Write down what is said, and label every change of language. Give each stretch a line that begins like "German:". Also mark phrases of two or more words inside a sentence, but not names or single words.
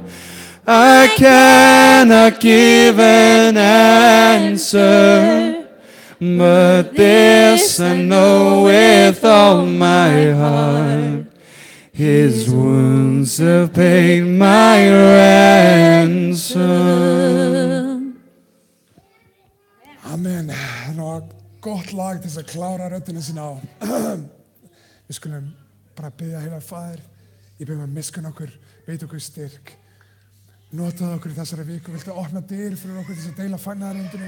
English: I cannot give an answer, but this I know with all my heart, his wounds have paid my ransom. Amen.
Icelandic: Það var gott lag til þess að klára röddina sína á. Við skulum bara biðja heilagur Faðir, ég bið að miskunn okkur, veit okkur styrk. Notaðu okkur í þessari viku, viltu opna dyr fyrir okkur til þess að deila fagnaðaröndinu?